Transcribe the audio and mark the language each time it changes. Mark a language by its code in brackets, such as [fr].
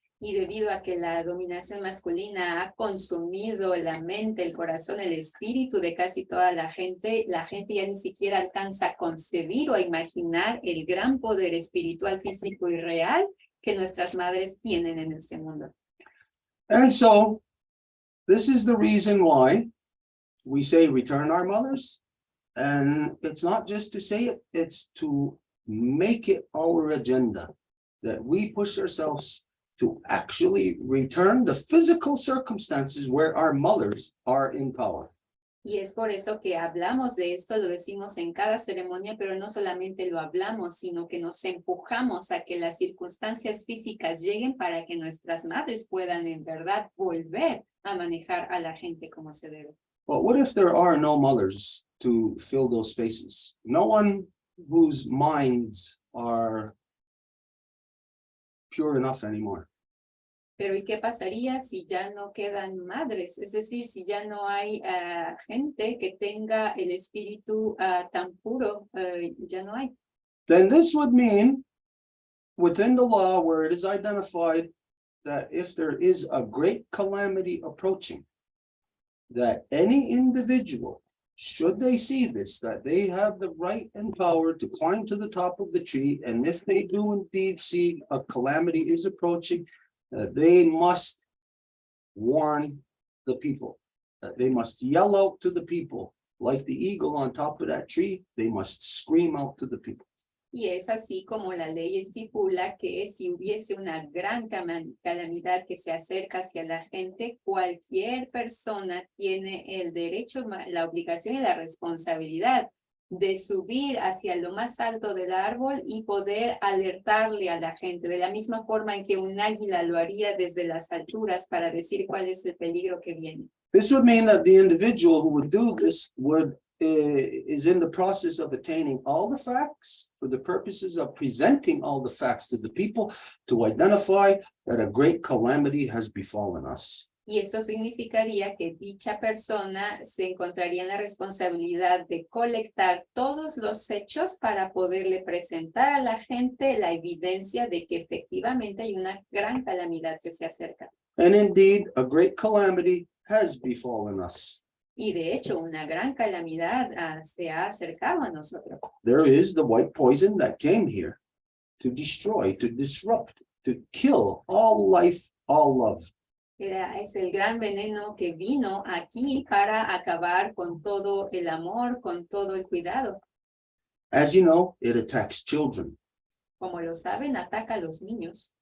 [es] Y debido a que la dominación masculina ha consumido la mente, el corazón, el espíritu de casi toda la gente ya ni siquiera alcanza a concebir o a imaginar el gran poder espiritual, físico y real que nuestras madres tienen en este mundo. [en] And so, this is the reason why we say return our mothers. And it's not just to say it, it's to make it our agenda, that we push ourselves to actually return the physical circumstances where our mothers are in power. [es] Y es por eso que hablamos de esto, lo decimos en cada ceremonia, pero no solamente lo hablamos, sino que nos empujamos a que las circunstancias físicas lleguen para que nuestras madres puedan en verdad volver a manejar a la gente como se debe. [en] But what if there are no mothers to fill those spaces? No one whose minds are pure enough anymore. [es] Pero ¿y qué pasaría si ya no quedan madres? Es decir, si ya no hay gente que tenga el espíritu tan puro, ya no hay. [en] Then this would mean within the law where it is identified that if there is a great calamity approaching, that any individual, should they see this, that they have the right and power to climb to the top of the tree, and if they do indeed see a calamity is approaching, they must warn the people, that they must yell out to the people, like the eagle on top of that tree, they must scream out to the people. [es] Y es así como la ley estipula que si hubiese una gran calamidad que se acerca hacia la gente, cualquier persona tiene el derecho, la obligación y la responsabilidad de subir hacia lo más alto del árbol y poder alertarle a la gente, de la misma forma en que un águila lo haría desde las alturas para decir cuál es el peligro que viene. [en] This would mean that the individual who would do this is in the process of attaining all the facts for the purposes of presenting all the facts to the people to identify that a great calamity has befallen us. [es] Y esto significaría que dicha persona se encontraría en la responsabilidad de colectar todos los hechos para poderle presentar a la gente la evidencia de que efectivamente hay una gran calamidad que se acerca. [en] And indeed, a great calamity has befallen us. [es] Y de hecho, una gran calamidad se ha acercado a nosotros. [en] There is the white poison that came here to destroy, to disrupt, to kill all life, all love. [es] Es el gran veneno que vino aquí para acabar con todo el amor, con todo el cuidado. [en] As you know, it attacks children. [es] Como lo saben, ataca a los niños.